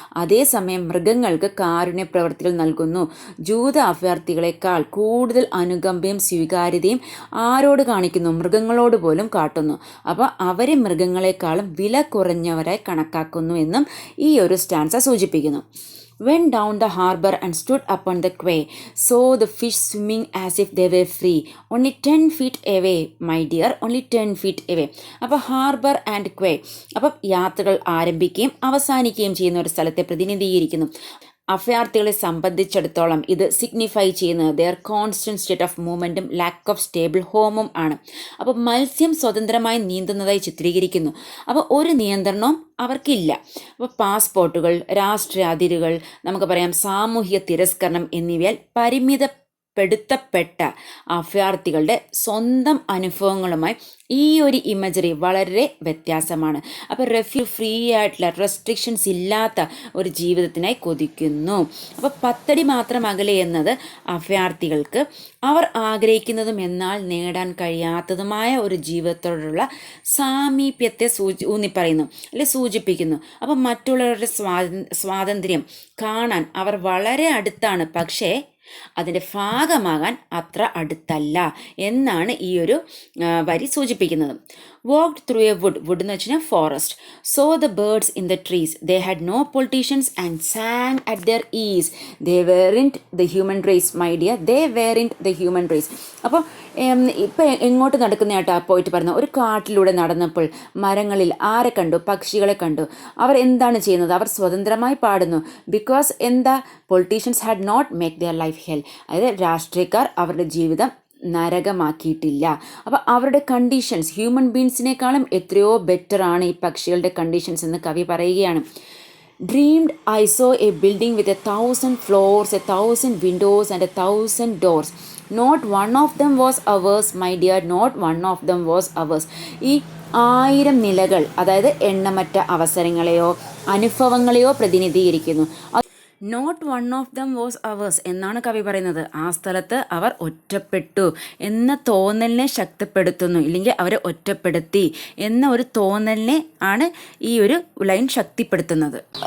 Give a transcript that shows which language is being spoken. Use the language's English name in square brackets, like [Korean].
[Malayalam] അതേസമയം മൃഗങ്ങൾക്ക് കാരുണ്യ പ്രവർത്തികൾ നൽകുന്നു. ജൂത അഭയാർത്ഥികളെക്കാൾ കൂടുതൽ അനുകമ്പയും സ്വീകാര്യതയും ആരോട് കാണിക്കുന്നു? മൃഗങ്ങളോട് പോലും കാട്ടുന്നു. അപ്പോൾ അവരെ മൃഗങ്ങളെക്കാളും വില കുറഞ്ഞവരായി കണക്കാക്കുന്നു എന്നും ഈ ഒരു സ്റ്റാൻസ സൂചിപ്പിക്കുന്നു. [English] Went down the harbour and stood upon the quay, saw the fish swimming as if they were free. Only 10 feet away, my dear, only 10 feet away. [Malayalam] അപ്പോൾ ഹാർബർ ആൻഡ് ക്വേ, അപ്പം യാത്രകൾ ആരംഭിക്കുകയും അവസാനിക്കുകയും ചെയ്യുന്ന ഒരു സ്ഥലത്തെ പ്രതിനിധീകരിക്കുന്നു. അഭയാർത്ഥികളെ സംബന്ധിച്ചിടത്തോളം ഇത് സിഗ്നിഫൈ ചെയ്യുന്നത് [English] their constant state of മൂവ്മെൻറ്റും lack of stable ഹോമും [Malayalam] ആണ്. അപ്പോൾ മത്സ്യം സ്വതന്ത്രമായി നീന്തുന്നതായി ചിത്രീകരിക്കുന്നു. അപ്പോൾ ഒരു നിയന്ത്രണവും അവർക്കില്ല. അപ്പോൾ പാസ്പോർട്ടുകൾ, രാഷ്ട്രീയ അതിരുകൾ, നമുക്ക് പറയാം സാമൂഹിക തിരസ്കരണം എന്നിവയാൽ പെടുത്തപ്പെട്ട അഭയാർത്ഥികളുടെ സ്വന്തം അനുഭവങ്ങളുമായി ഈ ഒരു ഇമേജറി വളരെ വ്യത്യാസമാണ്. അപ്പോൾ ഫ്രീ ആയിട്ടുള്ള റെസ്ട്രിക്ഷൻസ് ഇല്ലാത്ത ഒരു ജീവിതത്തിനായി കൊതിക്കുന്നു. അപ്പോൾ 10 അടി മാത്രം അകലെ എന്നത് അഭയാർത്ഥികൾക്ക് അവർ ആഗ്രഹിക്കുന്നതും എന്നാൽ നേടാൻ കഴിയാത്തതുമായ ഒരു ജീവിതത്തോടുള്ള സാമീപ്യത്തെ ഊന്നിപ്പറയുന്നു അല്ലെ സൂചിപ്പിക്കുന്നു. അപ്പം മറ്റുള്ളവരുടെ സ്വാതന്ത്ര്യം കാണാൻ അവർ വളരെ അടുത്താണ്, പക്ഷേ അതിൻ്റെ ഭാഗമാകാൻ അത്ര അടുത്തല്ല എന്നാണ് ഈ ഒരു വരി സൂചിപ്പിക്കുന്നത്. [English] walked through a wood [Malayalam] എന്ന് വെച്ചാൽ forest, [English] saw the birds in the trees, they had no politicians and sang at their ease, they weren't the human race my dear, they weren't the human race. [Malayalam] അപ്പോൾ ഇപ്പം എങ്ങോട്ട് നടക്കുന്നതായിട്ടാ പോയിട്ട് പറഞ്ഞു, ഒരു കാട്ടിലൂടെ നടന്നപ്പോൾ മരങ്ങളിൽ ആരെ കണ്ടു? പക്ഷികളെ കണ്ടു. അവർ എന്താണ് ചെയ്യുന്നത്? അവർ സ്വതന്ത്രമായി പാടുന്നു. ബിക്കോസ് എന്താ? [English] politicians had not make their life hell, [Malayalam] അതായത് രാഷ്ട്രീയക്കാർ അവരുടെ ജീവിതം നരകമാക്കിയിട്ടില്ല. അപ്പോൾ അവരുടെ കണ്ടീഷൻസ് ഹ്യൂമൻ ബീങ്സിനേക്കാളും എത്രയോ ബെറ്ററാണ് ഈ പക്ഷികളുടെ കണ്ടീഷൻസ് എന്ന് കവി പറയുകയാണ്. [English] Dreamed I saw a building with 1,000 floors, 1,000 windows and 1,000 doors. Not one of them was ours, my dear, not one of them was ours. [Malayalam] ഈ 1000 നിലകൾ അതായത് എണ്ണമറ്റ അവസരങ്ങളെയോ അനുഭവങ്ങളെയോ പ്രതിനിധീകരിക്കുന്നു. [English] not one of them was ours [Malayalam] എന്നാണ് കവി പറയുന്നത്. ആ സ്ഥലത്ത് അവർ ഒറ്റപ്പെട്ടു എന്ന തോന്നലിനെ ശക്തിപ്പെടുത്തുന്നു, ഇല്ലെങ്കിൽ അവരെ ഒറ്റപ്പെടുത്തി എന്ന ഒരു തോന്നലിനെ ആണ് ഈ ഒരു ലൈൻ ശക്തിപ്പെടുത്തുന്നത്.